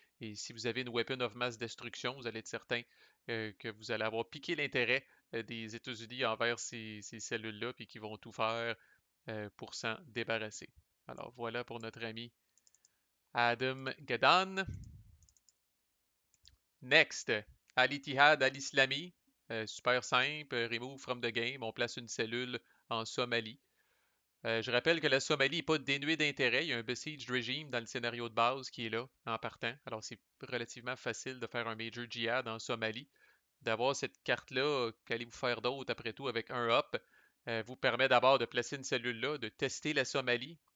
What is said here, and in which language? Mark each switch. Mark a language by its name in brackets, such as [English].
[French] Et si vous avez une weapon of mass destruction, vous allez être certain que vous allez avoir piqué l'intérêt des États-Unis envers ces cellules-là, puis qu'ils vont tout faire pour s'en débarrasser. Alors voilà pour notre ami Adam Gadan. [English] Next, Al-Ittihad Al-Islami. Super simple, remove from the game. [French] On place une cellule en Somalie. Je rappelle que la Somalie n'est pas dénuée d'intérêt. Il y a un besieged regime dans le scénario de base qui est là en partant. Alors c'est relativement facile de faire un major jihad en Somalie. D'avoir cette carte-là, qu'allez-vous faire d'autre après tout avec un up, vous permet d'abord de placer une cellule là, de tester la Somalie.